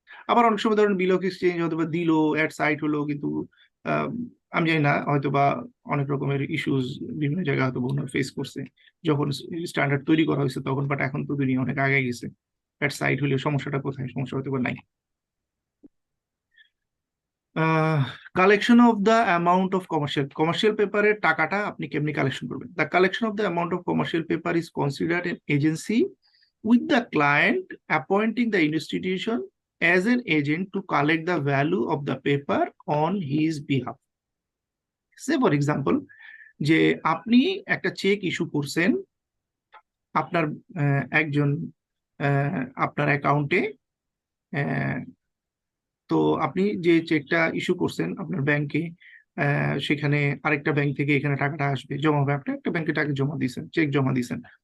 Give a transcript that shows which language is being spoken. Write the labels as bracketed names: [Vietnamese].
[Bangla] আবার অনেক সময় ধরেন বিল অফ এক্সচেঞ্জ অথবা দিল অ্যাট সাইট হলো, কিন্তু আহ, আমি জানি না, হয়তো বা অনেক রকমের ইস্যুস বিভিন্ন জায়গায় হয়তো ওনারা ফেস করছে যখন স্ট্যান্ডার্ড তৈরি করা হয়েছে তখন, বাট এখন তো দুনিয়া অনেক আগে গেছে। অ্যাট সাইট হলে সমস্যাটা কোথায়? সমস্যা হয়তো বা নাই। [English] collection of the amount of [Bangla] commercial পেপারের টাকাটা আপনি কেমনি কালেকশন করবেন? [English] The collection of the amount of commercial paper is considered an agency with the client appointing the institution as an agent to collect the value of the paper on his behalf. Say for example, [Bangla] যে আপনি একটা check issue করছেন আপনার একজন আপনার অ্যাকাউন্টে, তো আপনি যে চেকটা ইস্যু করছেন আপনার ব্যাংকে, সেখানে আরেকটা ব্যাংক থেকে এখানে টাকাটা আসবে, জমা হবে, আপনি একটা ব্যাংকে টাকা জমা দিয়েছেন, চেক জমা দিয়েছেন।